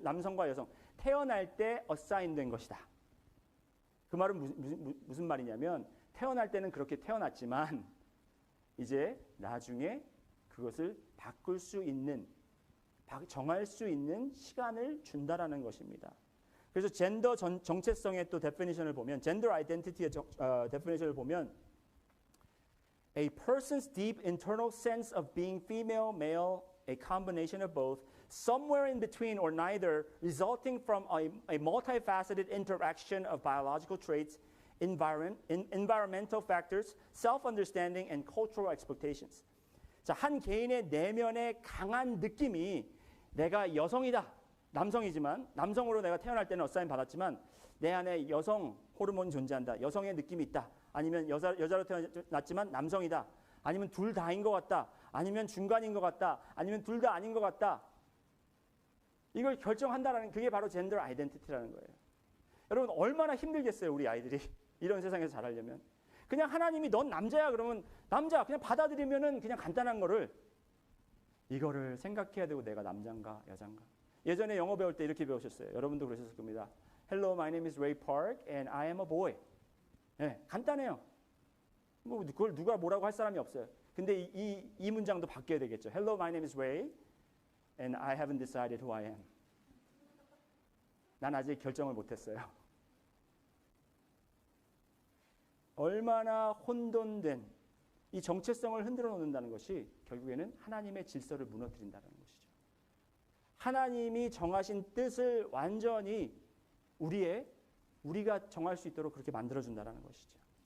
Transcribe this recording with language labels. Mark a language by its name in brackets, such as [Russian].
[Korean] 남성과 여성 태어날 때 어사인된 것이다. 그 말은 무슨 말이냐면 태어날 때는 그렇게 태어났지만 이제 나중에 그것을 바꿀 수 있는 정할 수 있는 시간을 준다라는 것입니다. 그래서 젠더 정체성의 또 데피니션을 보면 [English] 젠더 아이덴티티의 데피니션을 보면 a person's deep internal sense of being female, male, a combination of both, somewhere in between or neither, resulting from a multifaceted interaction of biological traits, environmental factors, self-understanding, and cultural expectations. [Korean] 자, 한 개인의 내면의 강한 느낌이 내가 여성이다. 남성이지만 남성으로 내가 태어날 때는 어사인 받았지만 내 안에 여성 호르몬이 존재한다. 여성의 느낌이 있다. 아니면 여자로 태어났지만 남성이다. 아니면 둘 다인 것 같다. 아니면 중간인 것 같다. 아니면 둘 다 아닌 것 같다. 이걸 결정한다라는 그게 바로 젠더 아이덴티티라는 거예요. 여러분 얼마나 힘들겠어요, 우리 아이들이 이런 세상에서 자라려면. 그냥 하나님이 넌 남자야 그러면 남자 그냥 받아들이면은 그냥 간단한 거를 이거를 생각해야 되고 내가 남자인가 여자인가. 예전에 영어 배울 때 이렇게 배우셨어요. 여러분도 그러셨을 겁니다. [English] Hello, my name is Ray Park and I am a boy. [Korean] 네, 간단해요. 뭐 그걸 누가 뭐라고 할 사람이 없어요. 근데 이 문장도 바뀌어야 되겠죠. [English] Hello, my name is Ray and I haven't decided who I am. [Korean] 난 아직 결정을 못했어요. 얼마나 혼돈된 이 정체성을 흔들어 놓는다는 것이 결국에는 하나님의 질서를 무너뜨린다는 것이죠. 하나님이 정하신 뜻을 완전히 우리가 정할 수 있도록 그렇게 만들어준다는 것이죠.